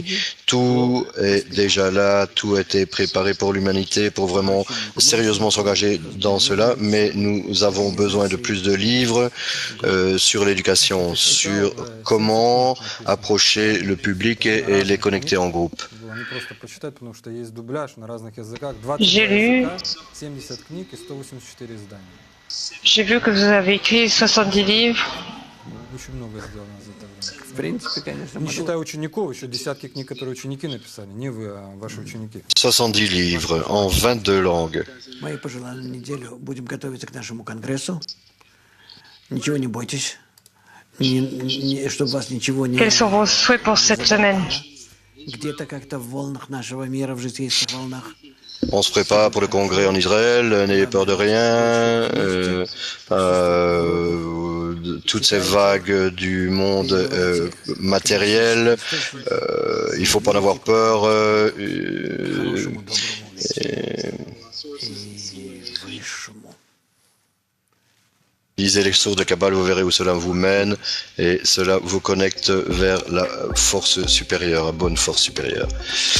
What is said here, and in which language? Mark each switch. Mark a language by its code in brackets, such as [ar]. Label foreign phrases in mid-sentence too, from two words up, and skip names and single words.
[fr] Tout est déjà là, tout a été préparé pour l'humanité, pour vraiment sérieusement s'engager dans cela, mais nous avons besoin de plus de livres sur l'éducation, sur comment approcher le public et les connecter en groupe. J'ai lu, j'ai vu que vous avez écrit 70 livres. [ru] Не считая учеников, еще десятки книг, которые ученики написали. Не вы, а ваши ученики. [fr] 70 livres en 22 langues. [ru] Мои пожелания на неделю. Будем готовиться к нашему конгрессу. Ничего не бойтесь. Чтобы вас ничего не... [fr] Quels sont vos souhaits pour cette semaine? [ru] Где-то как-то в волнах нашего мира, в житейских волнах. [fr] On se prépare pour le congrès en Israël, n'ayez peur de rien. Toutes ces vagues du monde matériel, il ne faut pas en avoir peur. Lisez les sources de Kabbale, vous verrez où cela vous mène et cela vous connecte vers la force supérieure, la bonne force supérieure.